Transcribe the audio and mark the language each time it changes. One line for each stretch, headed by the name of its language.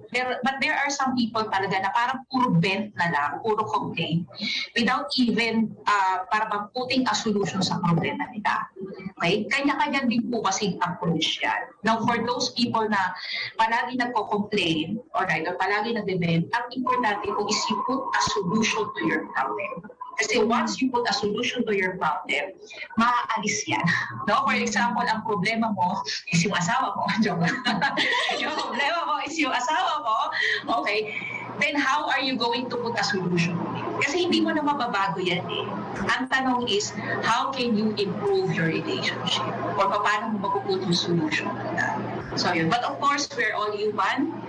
English: But there are some people
Filipino: talaga na parang puro vent na lang, puro complain,
English: without even parang putting a solution sa problema nila. Okay?
Filipino: Kanya-kanya din po kasing approach yan.
English: Now, for those people na palagi nagko-complain, alright, or palagi nag-vent, ang importante po is you put a solution to your problem. Kasi once you put a solution to your problem,
Filipino: maaalis yan. No? For example, ang problema mo is yung asawa mo. Yung problema mo is yung asawa mo. Okay?
English: Then how are you going to put a solution to it?
Filipino: Kasi hindi mo na mababago yan eh.
English: Ang tanong is, how can you improve your relationship?
Filipino: Or paano mo mapuput yung
English: solution to that? So yun. But of course, we're all human.